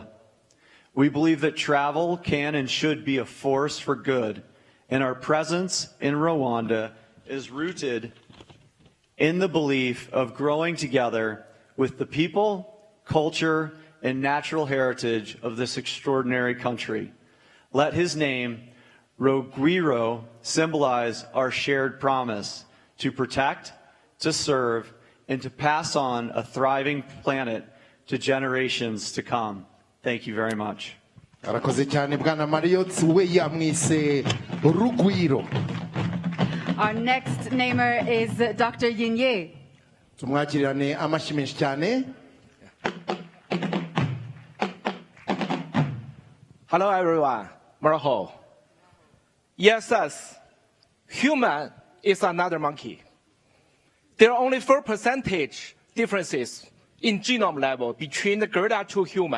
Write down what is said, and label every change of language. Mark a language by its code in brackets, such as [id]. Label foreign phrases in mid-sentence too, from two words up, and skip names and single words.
[en] We believe that travel can and should be a force for good, and our presence in Rwanda is rooted in the belief of growing together with the people, culture, and natural heritage of this extraordinary country. Let his name, Rugwiro, symbolize our shared promise to protect, to serve, and to pass on a thriving planet to generations to come. Thank you very much. [rw] Arakoze cyane Bwana Marriott, we yamwise Rugwiro. [en] Our next namer is Dr. Yinye. [rw] Tumwakirirane amashyi menshi cyane. [en] Hello everyone, Maraho. Yes, human is another monkey. There are only 4% differences in genome level between the gorilla to human.